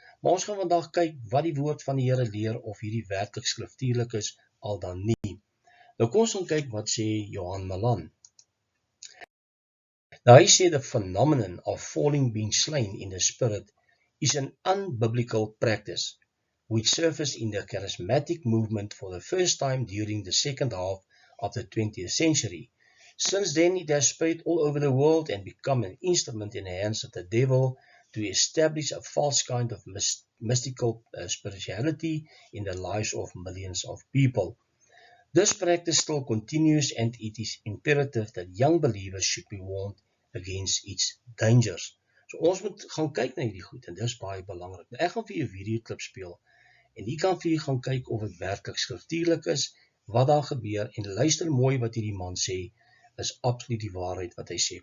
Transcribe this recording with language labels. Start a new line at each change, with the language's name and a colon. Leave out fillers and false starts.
Afrikaans: Maar ons gaan vandag kyk wat die woord van die Here leer of hierdie werklik skriftuurlik is al dan nie. Nou kom ons gaan kyk wat sê Johan Malan. Nou hy sê
English: the phenomenon of falling being slain in the spirit is an unbiblical practice which surfaced in the charismatic movement for the first time during the second half of the 20th century. Since then it has spread all over the world and become an instrument in the hands of the devil to establish a false kind of mystical spirituality in the lives of millions of people. This practice still continues and it is imperative that young believers should be warned against its dangers.
Afrikaans: So ons moet gaan kyk na hierdie goed en dis baie belangrik. Nou, ek gaan vir 'n videoklip speel en jy kan vir jy gaan kyk of dit werklik skriftuurlik is, wat daar gebeur en luister mooi wat hierdie man sê, is absoluut die waarheid wat hy sê.